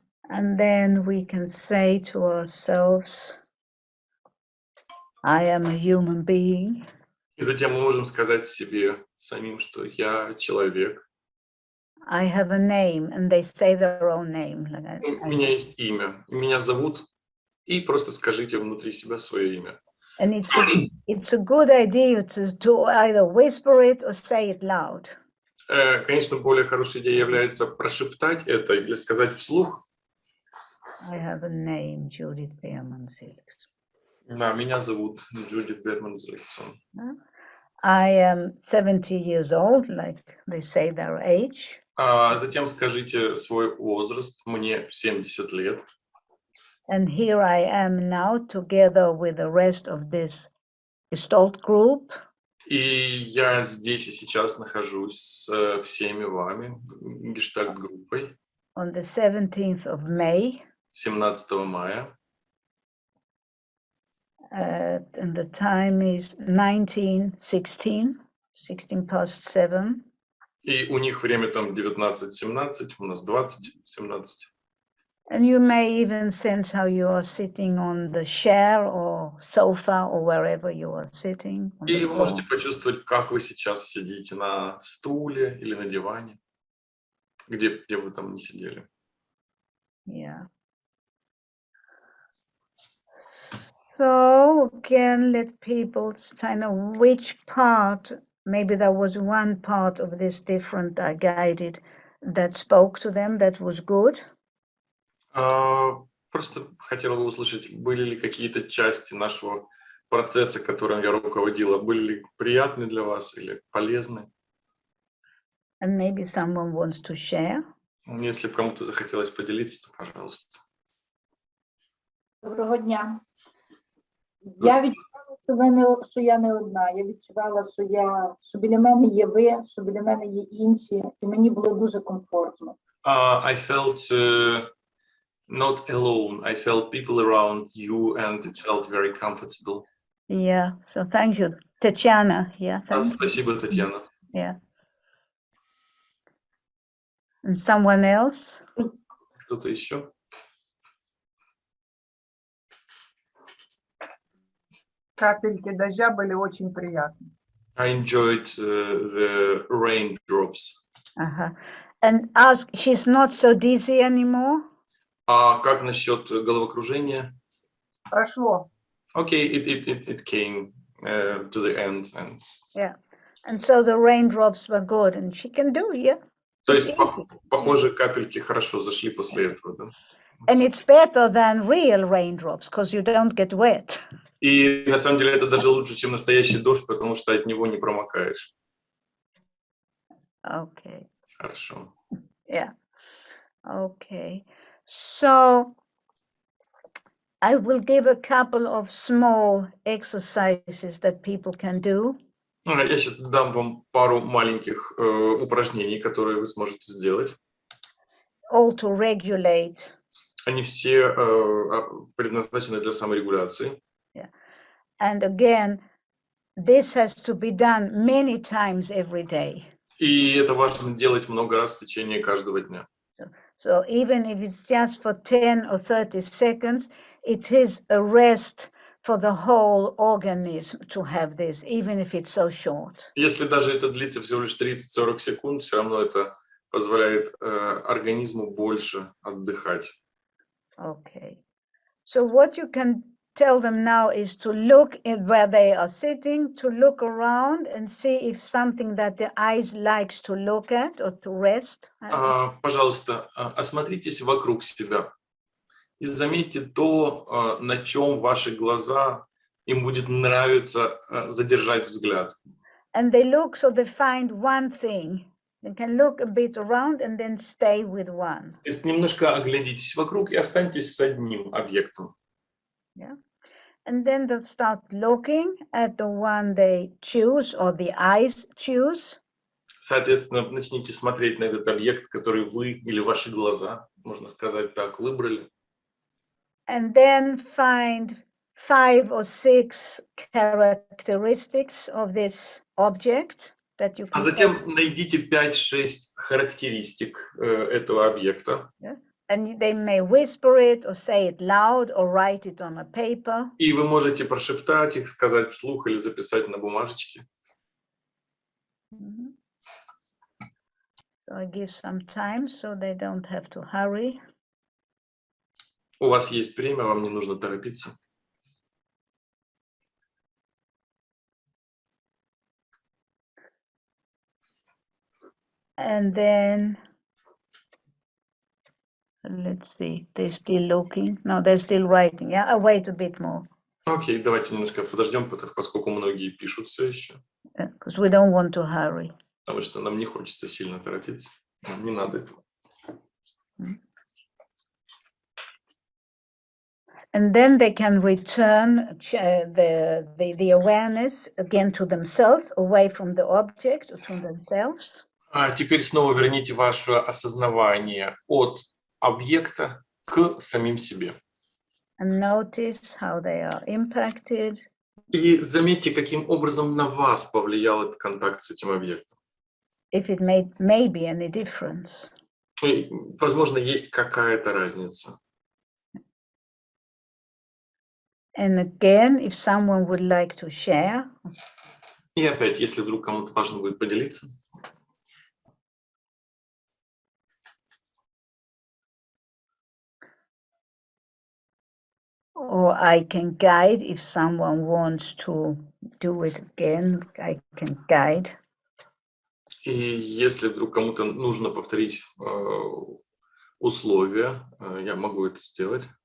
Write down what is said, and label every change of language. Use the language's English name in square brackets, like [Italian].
[English] And then we can say to ourselves, I am a human being. [Russian] И затем мы можем сказать себе самим, что я человек. [English] I have a name, and they say their own name. [Russian] У меня есть имя, меня зовут, и просто скажите внутри себя свое имя. [English] And it's a good idea to either whisper it or say it loud. [Russian] Конечно, более хорошей идеей является прошептать это или сказать вслух. [English] I have a name, Джуді Берман Зелігсон. [Russian] Да, меня зовут Джуді Берман Зелігсон. [English] I am 70 years old, like they say their age. [Russian] Затем скажите свой возраст, мне 70 лет. [English] And here I am now together with the rest of this Gestalt group. [Russian] И я здесь и сейчас нахожусь с всеми вами, гештальт-группой. [English] On the 17th of May. [Russian] 17 мая. [English] And the time is 19:16, 16 past 7. [Russian] И у них время там 19:17, у нас 20:17. [English] And you may even sense how you are sitting on the chair or sofa or wherever you are sitting. On [Russian] И [English] the [Russian] вы можете [English] floor. [Russian] почувствовать, как вы сейчас сидите на стуле или на диване, где вы там не сидели. [English] Yeah. So again, let people find out which part, maybe there was one part of this different guided that spoke to them, that was good. [Russian] Просто хотела бы услышать, были ли какие-то части нашего процесса, которым я руководила, были ли приятны для вас или полезны? [English] And maybe someone wants to share. [Russian] Если бы кому-то захотелось поделиться, то, пожалуйста. [Ukrainian] Доброго дня. Я відчувала, що я не одна. Я відчувала, що біля мене є ви, що біля мене є інші, і мені було дуже комфортно. [English] I felt not alone. I felt people around you, and it felt very comfortable. Yeah, so thank you, Tatiana. Yeah, thank you. [Russian] Спасибо, Татьяна. [English] Yeah. And someone else? [Russian] Кто-то еще? Капельки дождя были очень приятны. [English] I enjoyed the raindrops. Uh-huh. And ask, she's not so dizzy anymore? [Russian] А как насчет головокружения? Прошло. [English] Okay, it came to the end. And... Yeah. And so the raindrops were good, and she can do, yeah. [Russian] То [English] It's [Russian] есть, [English] easy. [Russian] похоже, капельки хорошо зашли после этого, да? [English] And it's better than real raindrops, because you don't get wet. [Russian] И на самом деле это даже лучше, чем настоящий дождь, потому что от него не промокаешь. [English] Okay. [Russian] Хорошо. [English] Yeah. Okay. So I will give a couple of small exercises that people can do. [Russian] Я сейчас дам вам пару маленьких упражнений, которые вы сможете сделать. [English] All to regulate. [Russian] Они все предназначены для саморегуляции. [English] And again, this has to be done many times every day. [Russian] И это важно делать много раз в течение каждого дня. [English] So even if it's just for 10 or 30 seconds, it is a rest for the whole organism to have this, even if it's so short. [Russian] Если даже это длится всего лишь 30-40 секунд, все равно это позволяет организму больше отдыхать. [English] Okay. So what you can tell them now is to look at where they are sitting, to look around and see if something that the eyes likes to look at or to rest. [Russian] Пожалуйста, осмотритесь вокруг себя и заметьте то, на чем ваши глаза им будет нравиться задержать взгляд. [English] And they look, so they find one thing. They can look a bit around and then stay with one. [Russian] Немножко оглядитесь вокруг и останьтесь с одним объектом. [English] Yeah. And then they'll start looking at the one they choose or the eyes choose. [Russian] Соответственно, начните смотреть на этот объект, который вы или ваши глаза, можно сказать так, выбрали. [English] And then find 5 or 6 characteristics of this object that you can. [Russian] А затем найдите 5-6 характеристик этого объекта. [English] And they may whisper it or say it loud or write it on a paper. [Russian] И вы можете прошептать их, сказать вслух или записать на бумажечке. [English] So I give some time so they don't have to hurry. [Russian] У вас есть время, вам не нужно торопиться. [English] And then let's see, they're still looking. No, they're still writing. Yeah, I'll wait a bit more. [Russian] Окей, давайте немножко подождем, поскольку многие пишут все еще. Because we don't want to hurry. Потому что нам не хочется сильно торопиться. Не надо этого. [English] And then they can return the awareness again to themselves, away from the object, or to themselves. [Russian] А теперь снова верните ваше осознавание от объекта к самим себе. [English] And notice how they are impacted. [Russian] И заметьте, каким образом на вас повлиял этот контакт с этим объектом. [English] If it may be any difference. [Russian] И, возможно, есть какая-то разница. [English] And again, if someone would like to share. [Russian] И опять, если вдруг кому-то важно будет поделиться. [English] Or I can guide if someone wants to do it again, I can guide. [Russian] И если вдруг кому-то нужно повторить условия, я могу это сделать.